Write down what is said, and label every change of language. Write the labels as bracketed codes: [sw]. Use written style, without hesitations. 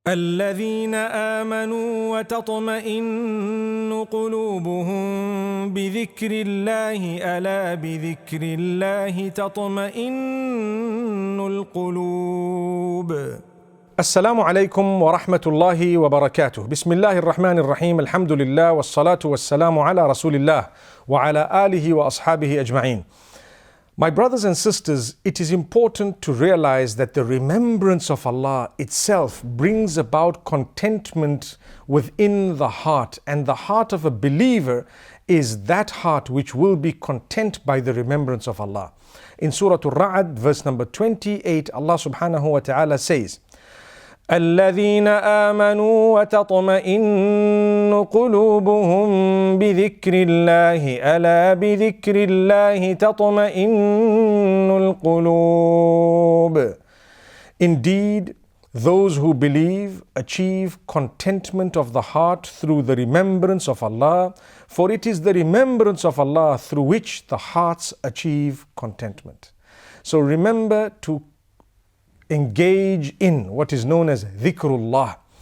[ar] الذين آمنوا وتطمئن قلوبهم بذكر الله ألا بذكر الله تطمئن القلوب. السلام عليكم ورحمة الله وبركاته. بسم الله الرحمن الرحيم. الحمد لله والصلاة والسلام على رسول الله وعلى آله وأصحابه أجمعين. [en] My brothers and sisters, it is important to realize that the remembrance of Allah itself brings about contentment within the heart, and the heart of a believer is that heart which will be content by the remembrance of Allah. In Surah Al-Ra'd, verse number 28, Allah subhanahu wa ta'ala says, الذين آمنوا وتطمئن قلوبهم بذكر الله ألا بذكر الله تطمئن القلوب. Indeed, those who believe achieve contentment of the heart through the remembrance of Allah, for it is the remembrance of Allah through which the hearts achieve contentment. So remember to engage in what is known as dhikrullah.